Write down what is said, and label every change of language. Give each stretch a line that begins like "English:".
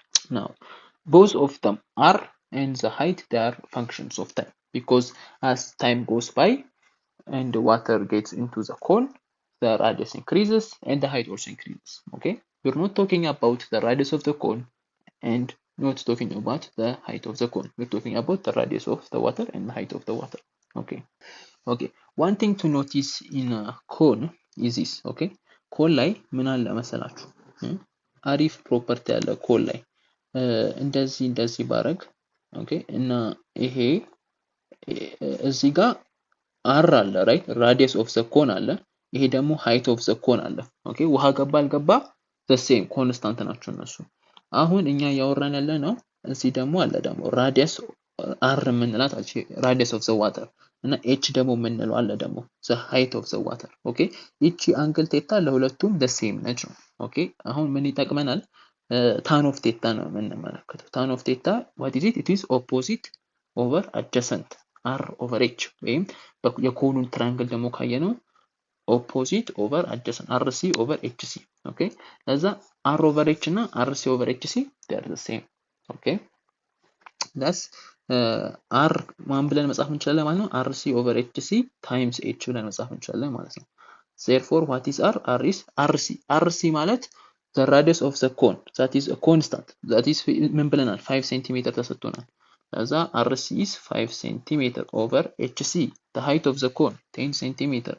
English: Now, both of them, r and the height, they are functions of time, because as time goes by and the water gets into the cone, the radius increases and the height also increases. Okay, we're not talking about the radius of the cone and not talking about the height of the cone. We're talking about the radius of the water and the height of the water. Okay, one thing to notice in a cone is this.
Amharic: Okay, cone ላይ ምን አለ መሰላችሁ? አሪፍ ፕሮፐርቲ አለ ኮን ላይ እንደዚህ ባረግ። ኦኬ፣ እና ይሄ እዚህ ጋር አር አለ ራይት፣
English: ራዲየስ ኦፍ ዘ ኮን
Amharic: አለ። ይሄ ደግሞ
English: ሃይት ኦፍ ዘ ኮን
Amharic: አለ። ኦኬ፣ ውሃ ገባ አልገባ
English: ዘ ሴም ኮንስታንት
Amharic: ናቸው እነሱ። አሁን እኛ እያወራን ያለ ነው እዚህ ደግሞ አለ ደግሞ ራዲየስ አር የምንላት አልቺ
English: ራዲየስ ኦፍ ዘ ዋተር
Amharic: እና ኤች ደግሞ የምንለው አለ ደግሞ
English: ዘ ሃይት ኦፍ ዘ ዋተር።
Amharic: ኦኬ፣ ይቺ አንግል ቴታ ለሁለቱም
English: ዘ ሴም
Amharic: ነች ነው። ኦኬ፣ አሁን ምን ይጠቅመናል?
English: ታን ኦፍ ቴታ
Amharic: ነው የምንመለከተው።
English: ታን ኦፍ ቴታ what is it? It is opposite over adjacent r over h
Amharic: ወይም የኮኑን ትራያንግል ደግሞ ካየነው
English: opposite over adjacent rc over hc.
Amharic: ኦኬ፣ ለዛ r over h እና rc over hc
English: they are the same.
Amharic: ኦኬ፣
English: that's r
Amharic: ማን ብለን መጻፍ እንችላለን ማለት ነው?
English: rc over hc times h
Amharic: ብለን መጻፍ እንችላለን ማለት ነው።
English: therefore what is r? r is rc. rc
Amharic: ማለት
English: the radius of the cone, that is a constant, that is
Amharic: ምን ብለናል?
English: 5 cm
Amharic: ተሰጥቶናል። ለዛ
English: rc is 5 cm over hc, the height of the cone 10 cm